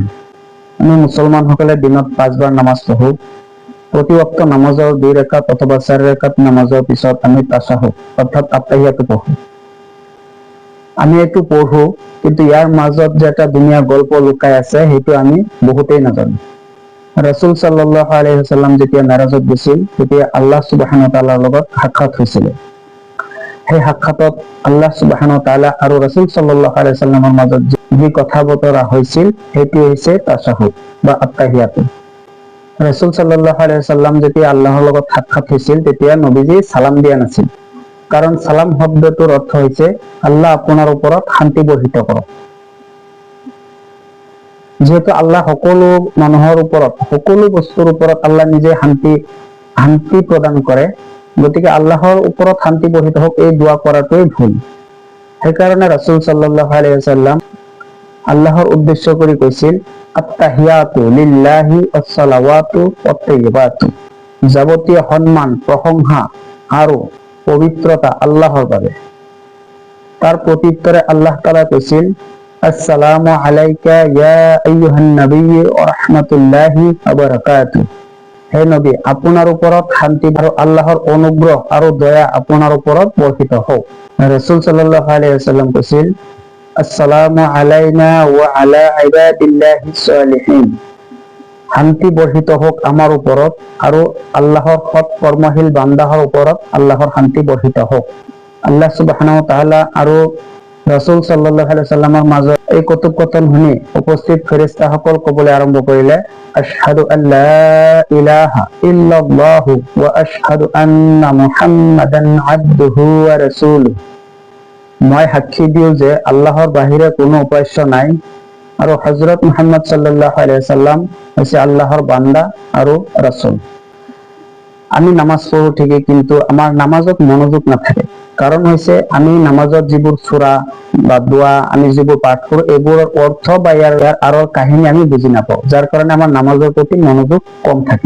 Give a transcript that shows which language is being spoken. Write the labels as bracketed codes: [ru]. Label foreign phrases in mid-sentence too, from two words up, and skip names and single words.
[as] আমি মুছলমানসকলে দিনত 5 বাৰ নামাজ পঢ়ো। প্ৰতি ওয়াক্ত নামাজৰ 2 ৰাকাত অথবা 4 ৰাকাত নামাজৰ পিছত আমি তাশাহুদ অৰ্থাৎ আত্তাহিয়াতু পঢ়ো। আমি এইটো পঢ়ো, কিন্তু ইয়াৰ মাজত যে এটা দুনিয়া গল্প লুকাই আছে সেইটো আমি বহুতেই নাজানো। ৰাসূল [ar] صلى الله عليه وسلم [as] যেতিয়া মেৰাজত গৈছিল, তেতিয়া [ar] الله سبحانه وتعالى [as] লগত সাক্ষাৎ হৈছিল। সেই সাক্ষাতত [ar] الله سبحانه وتعالى [as] আৰু ৰাসূল [ar] صلى الله عليه وسلم [as] মাজত যি কথা বতৰা হৈছিল সেইটো হৈছে তাশাহুদ বা আত্তাহিয়াতু। ৰাসূল [ar] صلى الله عليه وسلم [as] যেতিয়া আল্লাহৰ লগত সাক্ষাৎ হৈছিল, তেতিয়া নবীজি সালাম দিয়া নাছিল। কাৰণ সালাম শব্দটোৰ অৰ্থ হৈছে আল্লাহ আপোনাৰ ওপৰত শান্তি বৰ্ষিত কৰক। যেহেতু আল্লাহ সকলো মানুহৰ ওপৰত, সকলো বস্তুৰ ওপৰত আল্লাহ নিজে শান্তি প্ৰদান কৰে, গতিকে আল্লাহৰ ওপৰত শান্তি বৰ্ষিত হওক এই দোৱা কৰাটোৱেই ভুল। সেইকাৰণে ৰাসূল [ar] صلى الله عليه وسلم [as] আল্লাহৰ উদ্দেশ্য কৰি কৈছিল, [ar] التحيات لله والصلوات والطيبات. [as] যাৱতীয় সন্মান, প্ৰশংসা আৰু পবিত্ৰতা আল্লাহৰ বাবে। তাৰ প্ৰত্যুত্তৰে [ar] الله تعالى [as] কৈছিল, [ar] السلام عليك أيها النبي ورحمة الله وبركاته. [as] হে নবী, আপোনাৰ ওপৰত শান্তি আৰু আল্লাহৰ অনুগ্ৰহ আৰু দয়া আপোনাৰ ওপৰত বৰ্ষিত হওক। [ar] ৰাসূল صلى الله عليه وسلم কৈছিল, السلام علينا وعلى عباد الله الصالحين. [as] শান্তি বৰ্ষিত হওক আমাৰ ওপৰত আৰু আল্লাহৰ সৎ কৰ্মশীল বান্দাহৰ ওপৰত আল্লাহৰ শান্তি বৰ্ষিত হওক। [ar] الله سبحانه وتعالى [as] আৰু ৰাসূল [ar] صلى الله عليه وسلم [as] মাজত এই কথোপকথন শুনি উপস্থিত ফেৰেশতাসকল ক'বলৈ আৰম্ভ কৰিলে, [ar] أشهد أن لا إله إلا الله وأشهد أن محمدا عبده ورسوله. [as] মই সাক্ষী দিওঁ যে আল্লাহৰ বাহিৰে কোনো উপাস্য নাই আৰু হযৰত মুহাম্মদ [ar] صلى الله عليه وسلم [as] হৈছে আল্লাহৰ বান্দা আৰু ৰাসূল। আমি নামাজ পঢ়ো ঠিকই, কিন্তু আমাৰ নামাজত মনোযোগ নাথাকে। কাৰণ হৈছে আমি নামাজত যিবোৰ সূৰা বা দোৱা আমি যিবোৰ পাঠ কৰোঁ, এইবোৰৰ অৰ্থ বা ইয়াৰ আঁৰৰ কাহিনী আমি বুজি নাপাওঁ, যাৰ কাৰণে আমাৰ নামাজৰ প্ৰতি মনোযোগ কম থাকে।